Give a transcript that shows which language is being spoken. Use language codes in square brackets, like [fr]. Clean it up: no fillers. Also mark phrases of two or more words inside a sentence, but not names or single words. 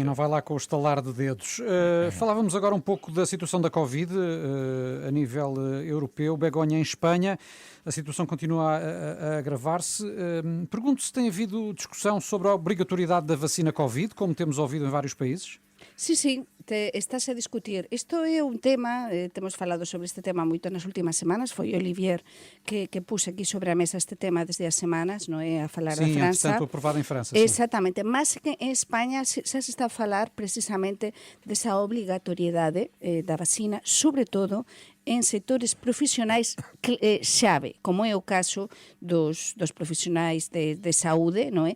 [pt] Sim, não vai lá com o estalar de dedos. Falávamos agora um pouco da situação da Covid a nível europeu. Begonha, em Espanha, a situação continua a agravar-se. Pergunto se tem havido discussão sobre a obrigatoriedade da vacina Covid, como temos ouvido em vários países? [gl] Sí, estás a discutir. Isto é un tema, temos falado sobre este tema moito nas últimas semanas, foi Olivier que puse aquí sobre a mesa este tema desde as semanas, non é, a falar da França. [pt] Sim, aprovado em França. [gl] Exatamente, mas que en España xa se está a falar precisamente desa obrigatoriedade da vacina, sobre todo em setores profissionais chave, como é o caso dos profissionais de saúde, não é?